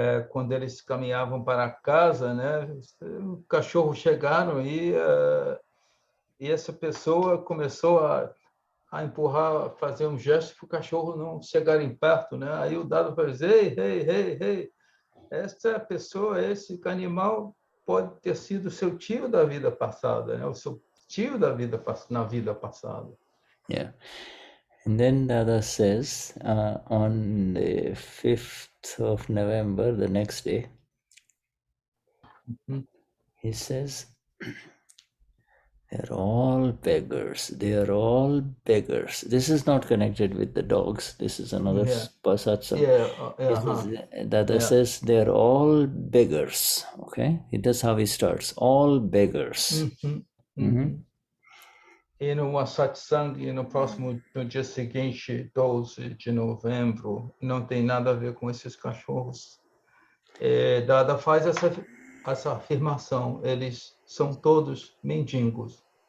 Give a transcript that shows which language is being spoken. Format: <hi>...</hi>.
<pt>Quando eles caminhavam para casa, né, o cachorro chegaram e essa pessoa começou a empurrar, a fazer um gesto para o cachorro não chegarem perto, né? Aí o Dado vai dizer, ei, essa pessoa, esse animal pode ter sido seu tio da vida passada, né? O seu tio na vida passada. Yeah.</pt> <en>And then Dada says, on the 5th of November, the next day, he says, they're all beggars. They are all beggars. This is not connected with the dogs. This is another satsang. Dada says they're all beggars. Okay? That's how he starts. All beggars.</en> <pt>E numa satsang, no dia seguinte, 12 de novembro, não tem nada a ver com esses cachorros. Dada faz essa afirmação, eles são todos mendigos.</pt>